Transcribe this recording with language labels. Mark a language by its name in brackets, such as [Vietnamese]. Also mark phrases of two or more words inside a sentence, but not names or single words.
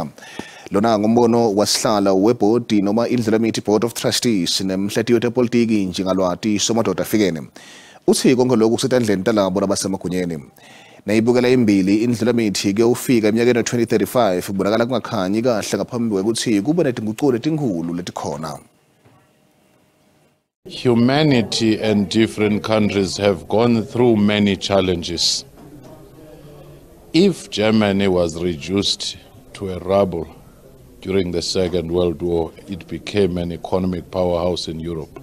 [Swati] Lona ngumbono wasihlala webhodi noma indlela emithi Board of Trustees nemhletiyo tepolitiki njengalwati somadoda afikene. Uthi konke lokhu kusentandleni talabo labasemagunyeni. Nayibukela imbili indlela emithi kuyofika eminyakeni 2035 kubonakala kungakhanyi kahle ngaphambi kwekuthi kube netinguquko letinkhulu letikhona. [English] Humanity and different countries have gone through many challenges. If Germany was reduced to a rubble during the Second World War, it became an economic powerhouse in Europe.